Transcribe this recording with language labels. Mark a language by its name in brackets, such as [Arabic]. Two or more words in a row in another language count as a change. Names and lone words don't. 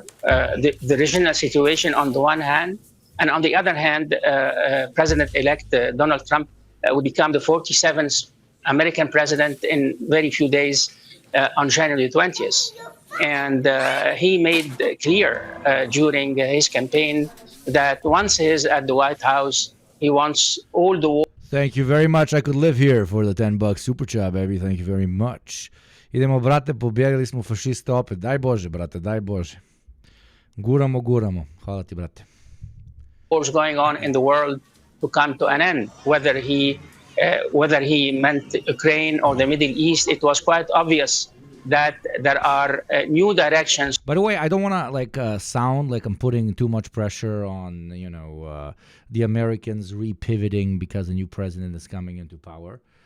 [English] The regional situation on the one hand, and on the other hand, President-elect Donald Trump will become the 47th American president in very few days on January 20th. And he made clear during his campaign that once he's at the White House, he wants all the war. Thank you very much. I could live here for the $10 super chat, baby. Thank you very much. [Serbian] Idemo, brate, pobjegli smo fašiste opet. Daj Bože, brate, daj Bože. Guramo. Hvala ti, brate. [English] Wars going on in the world to come to an end, whether he meant Ukraine or the Middle East. It was quite obvious that there are new directions. By the way, I don't want to sound like I'm putting too much pressure on the Americans repivoting because a new president is coming into power.